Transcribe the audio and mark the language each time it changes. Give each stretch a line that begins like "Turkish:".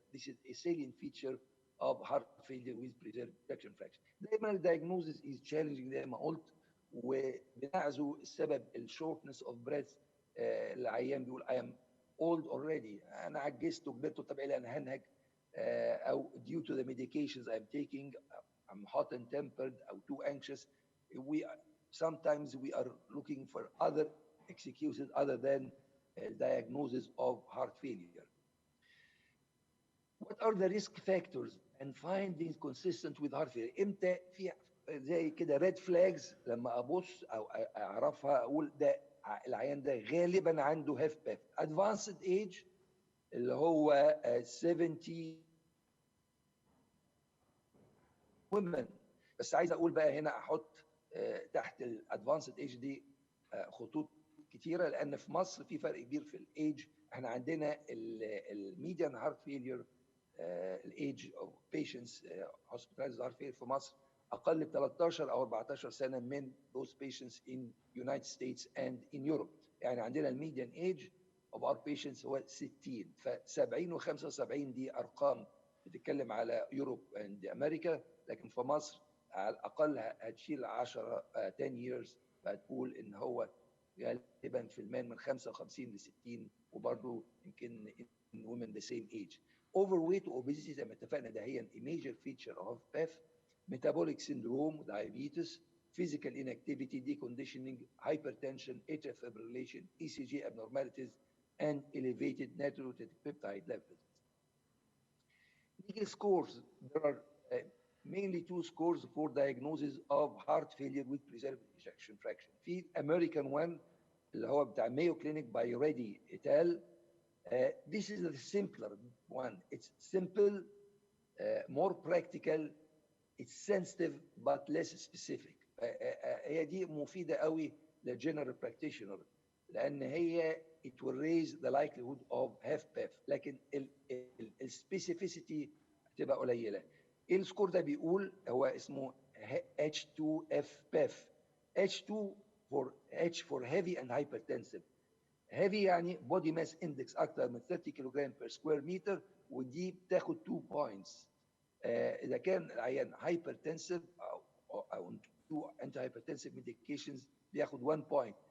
English: This is a salient feature of heart failure with preserved ejection fraction.
Arabic: دايما الدايجنوزس
English: is challenging
Arabic: زي ما قلت، وبنعزو السبب
English: shortness of breath.
Arabic: العيان بيقول
English: I am old already،
Arabic: انا عجزت وكبرت وطبيعي انا هنهج، او
English: due to the medications I'm taking I'm hot and tempered or too anxious. Sometimes we are looking for other excuses other than diagnosis of heart failure. What are the risk factors and findings consistent with heart failure؟
Arabic: امتى في زي كده
English: red flags
Arabic: لما ابص او اعرفها اقول ده العيان ده غالبا عنده HFpEF.
English: advanced age
Arabic: اللي هو
English: 70 women.
Arabic: بس عايز اقول بقى هنا احط تحت الادفانسد ايج دي خطوط كتيره، لان في مصر في فرق كبير في الايج. احنا عندنا
English: الميديان heart failure الايج of patients hospitalized heart failure
Arabic: في مصر اقل ب 13 او 14 سنه من
English: those patients in United States and in Europe.
Arabic: يعني عندنا الميديان ايج
English: of our patients
Arabic: هو 60، ف 70 و75 دي ارقام بتتكلم على
English: Europe and امريكا،
Arabic: لكن في مصر على الاقل هتشيل
English: 10 years
Arabic: فهتقول ان هو غالبا في المان من 55 ل 60، وبرضه يمكن
English: in women the same age. overweight obesity
Arabic: زي ما اتفقنا ده هي
English: a major feature of HFpEF. metabolic syndrome, diabetes, physical inactivity, deconditioning, hypertension, atrial fibrillation, ECG abnormalities, and elevated natriuretic peptide levels. Legal scores, there are mainly two scores for diagnosis of heart failure with preserved ejection fraction. في American one
Arabic: اللي هو بتاع
English: Mayo Clinic by Reddy et al. This is the simpler one. It's simple, more practical, it's sensitive but less specific.
Arabic: هي دي مفيدة قوي للجنرال practitioner لأن هي
English: it will raise the likelihood of HFpEF،
Arabic: لكن السبيسيفيسيتي هتبقى قليلة. ايه السكور ده بيقول؟ هو اسمه H2FPEF.
English: H2 for H for heavy and hypertensive. heavy
Arabic: يعني
English: body mass index
Arabic: أكتر من 30 كيلوغرام
English: per square meter،
Arabic: ودي بتاخد
English: 2 points.
Arabic: إذا كان العيان hypertensive أو
English: anti hypertensive medications
Arabic: بياخد 1 point.